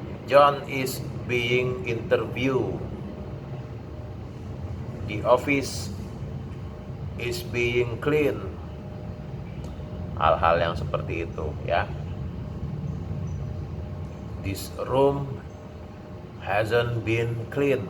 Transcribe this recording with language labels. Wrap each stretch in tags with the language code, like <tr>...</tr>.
<en>John is being interviewed. The office is being clean.</en> <id>Hal-hal yang seperti itu ya.</id> <en>This room hasn't been clean.</en>